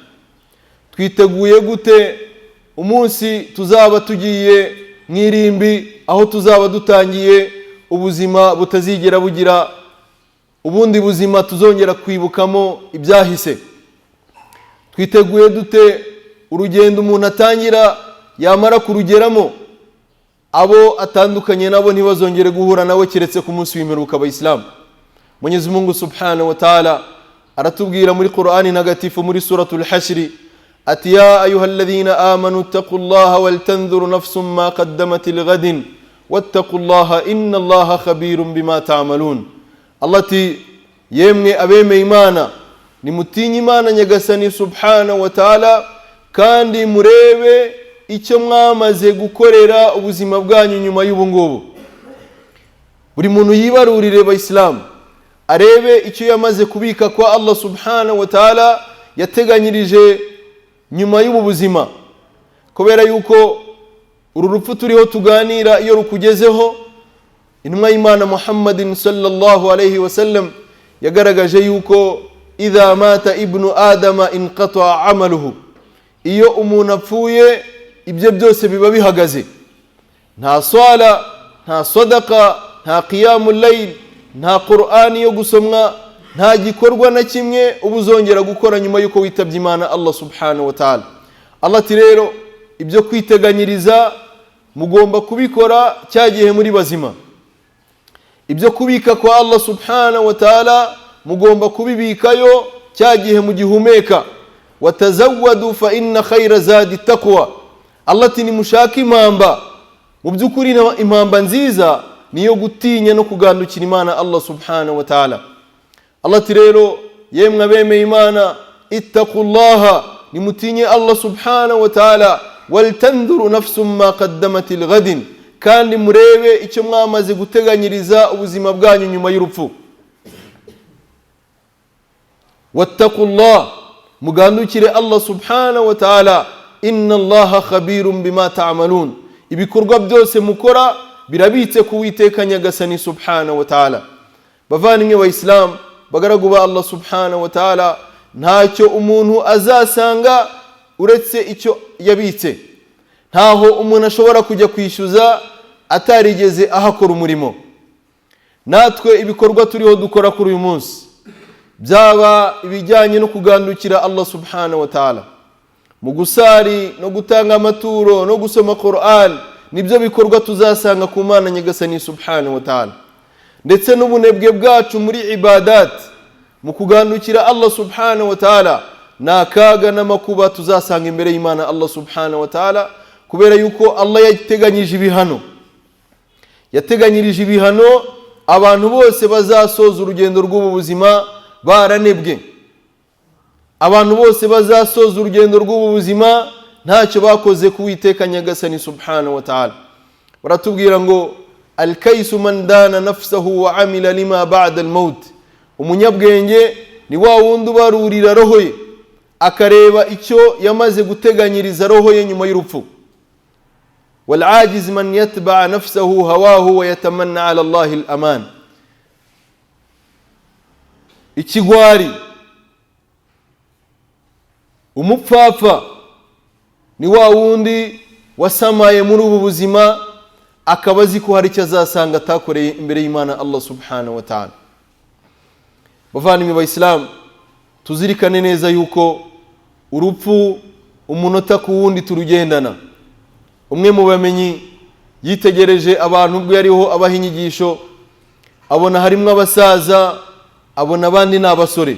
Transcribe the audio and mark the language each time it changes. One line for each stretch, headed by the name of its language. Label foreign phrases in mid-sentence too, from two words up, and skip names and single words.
Kinyarwanda: Twiteguye gute umunsi tuzaba tugiye mwirimbi, aho tuzaba dutangiye ubuzima butazigera bugira ubundi buzima tuzongera kwibukamo ibyahise? Twiteguye dute urugendo umuntu atangira yamara kurugeramo abo atandukanye nabo ntibazongere guhura nawe keretse ku munsi w'imperuka ba Islam? Mwenyezi Mungu
Arabic: سبحانه وتعالى
Kinyarwanda: aratubwira muri Qur'ani ntagatifu muri suratul Hashr ati
Arabic: يا أيها الذين آمنوا اتقوا الله ولتنظر نفس ما قدمت لغد واتقوا الله إن الله خبير بما تعملون.
Kinyarwanda: Allah ati yemwe abemeye Imana, nimutinye Imana nyagasani
Arabic: سبحانه وتعالى,
Kinyarwanda: kandi murebe icyo mwamaze gukorera ubuzima bwanyu nyuma y'ubu ngubu. Buri muntu yibarurire ba Islam, arebe icyo yamaze kubika kwa Allah
Arabic: سبحانه وتعالى
Kinyarwanda: yateganyirije nyuma y'ubu buzima. Kubera yuko uru rupfu turiho tuganira iyo rukugezeho, intumwa y'Imana Muhammadin
Arabic: صلى الله عليه وسلم
Kinyarwanda: yagaragaje yuko
Arabic: إذا مات ابن آدم انقطع عمله,
Kinyarwanda: iyo umuntu apfuye ibyo byose biba bihagaze. Nta swala, nta sadaqa, nta
Arabic: قيام الليل,
Kinyarwanda: nta Qur'ani yo gusomwa, nta gikorwa na kimwe ubuzongera gukora nyuma yuko witabye Imana Allah
Arabic: سبحانه وتعالى.
Kinyarwanda: Allah ati rero ibyo kwiteganyiriza mugomba kubikora cyagihe muri bazima. Ibyo kubika kwa Allah
Arabic: سبحانه وتعالى
Kinyarwanda: mugomba kubibikayo cyagihe mugihumeka.
Arabic: وتزودوا فإن خير الزاد التقوى.
Kinyarwanda: Allah ati nimushaka impamba, mu by'ukuri impamba nziza niyo gutinya no kugandukira Imana Allah
Arabic: سبحانه وتعالى.
Kinyarwanda: Allah ati rero yemwe abemeye Imana ittaqullaha, nimutinye Allah
Arabic: سبحانه وتعالى, ولتنظر نفس ما قدمت لغد,
Kinyarwanda: kandi murebe icyo mwamaze guteganyiriza ubuzima bwanyu nyuma y'urupfu. Wattaqullah, mugandukire Allah
Arabic: سبحانه وتعالى, إن الله خبير بما تعملون.
Kinyarwanda: Ibikorwa byose mukora birabitse ku Uwiteka nyagasani
Arabic: سبحانه وتعالى.
Kinyarwanda: Bavandimwe ba Islam, bagaragu ba Allah
Arabic: سبحانه وتعالى,
Kinyarwanda: ntacyo umuntu azasanga uretse icyo yabitse. Ntaho umuntu ashobora kujya kwishyuza atarigeze ahakora umurimo. Natwe ibikorwa turiho dukora kuri uyu munsi, byaba ibijyanye no kugandukira Allah
Arabic: سبحانه وتعالى,
Kinyarwanda: mu gusari no gutanga amaturo no gusoma Qur'an, nibyo bikorwa tuzasanga ku Mana nyagasani
Arabic: سبحانه وتعالى.
Kinyarwanda: Ndetse n'ubunebwe bwacu muri ibadat, mu kugandukira Allah
Arabic: سبحانه وتعالى,
Kinyarwanda: nakaga n'amakuba tuzasanga imbere y'Imana Allah
Arabic: سبحانه وتعالى,
Kinyarwanda: kubera yuko Allah yateganyije ibihano. Yateganyirije ibihano abantu bose bazasoza urugendo rw'ubu buzima baranebwe. Abantu bose bazasoza urugendo rw'ubu buzima ntacyo bakoze ku Uwiteka nyagasani
Arabic: سبحانه وتعالى.
Kinyarwanda: Baratubwira ngo
Arabic: الكيس من دان نفسه وعمل لما بعد الموت.
Kinyarwanda: Umunyabwenge ni wa wundi ubarurira roho ye, akareba icyo yamaze guteganyiriza roho ye nyuma y'urupfu.
Arabic: والعاجز من أتبع نفسه هواه وتمنى على الله الأمان.
Kinyarwanda: Ikigwari, umupfapfa ni wa wundi wasamaye muri ubu buzima akaba azi ko hari icyo azasanga atakoreye imbere y'Imana Allah
Arabic: سبحانه وتعالى.
Kinyarwanda: Bavandimwe b'Islam, tuzirikane neza yuko urupfu umunota ku wundi turugendana. Umwe mu bamenyi yitegereje abantu ubwo yariho abaha inyigisho, abona harimo abasaza, abona abandi n'abasore.